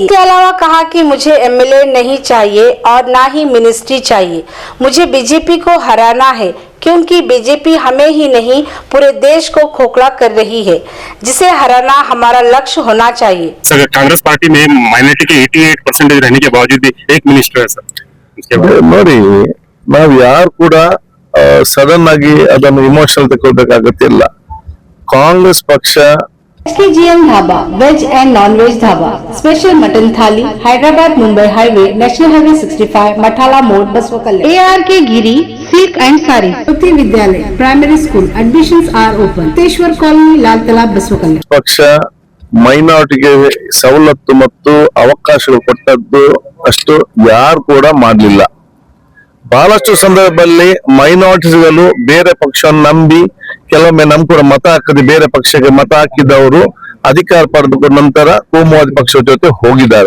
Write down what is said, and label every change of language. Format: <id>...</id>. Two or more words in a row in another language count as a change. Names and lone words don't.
<hi>इसके अलावा कहा कि मुझे एमएलए नहीं चाहिए और ना ही मिनिस्ट्री चाहिए, मुझे बीजेपी को हराना है, क्योंकि बीजेपी हमें ही नहीं पूरे देश को खोखला कर रही है, जिसे हराना हमारा लक्ष्य होना चाहिए। सर, कांग्रेस पार्टी में माइनॉरिटी के 88% रहने के बावजूद भी एक मिनिस्टर है सर।</hi> <kn>ನೋಡಿ, ನಾವು ಯಾರು ಕೂಡ ಸಡನ್ ಆಗಿ ಅದನ್ನು ಇಮೋಷನಲ್ ತಗೊಳ್ಬೇಕಾಗತ್ತಿಲ್ಲ। ಕಾಂಗ್ರೆಸ್ ಪಕ್ಷ</kn> <en>SKGM Dhaba, veg and non veg dhaba, special mutton thali, Hyderabad Mumbai highway, National Highway 65, Mathala Mod, Basavakalya. AR K Giri Silk and Saree, Jyoti Vidyalaya Primary School, admissions are open, Teshwar Colony, Lal Talab, Basavakalya.</en> <kn>ಪಕ್ಷ ಮೈನಾರಿಟಿಗೆ ಸವಲತ್ತು ಮತ್ತು ಅವಕಾಶಗಳು ಕೊಟ್ಟದ್ದು ಅಷ್ಟು ಯಾರು ಕೂಡ ಮಾಡಲಿಲ್ಲ। ಬಹಳಷ್ಟು ಸಂದರ್ಭದಲ್ಲಿ ಮೈನಾರಿಟಿಗಳು ಬೇರೆ ಪಕ್ಷವನ್ನು ನಂಬಿ ಕೆಲವೊಮ್ಮೆ ನಮ್ ಕೂಡ ಮತ ಹಾಕದೆ ಬೇರೆ ಪಕ್ಷಕ್ಕೆ ಮತ ಹಾಕಿದವರು ಅಧಿಕಾರ ಪಡೆದುಕೊಂಡ ನಂತರ ಕೋಮುವಾದಿ ಪಕ್ಷದ ಜೊತೆ ಹೋಗಿದ್ದಾರೆ।</kn>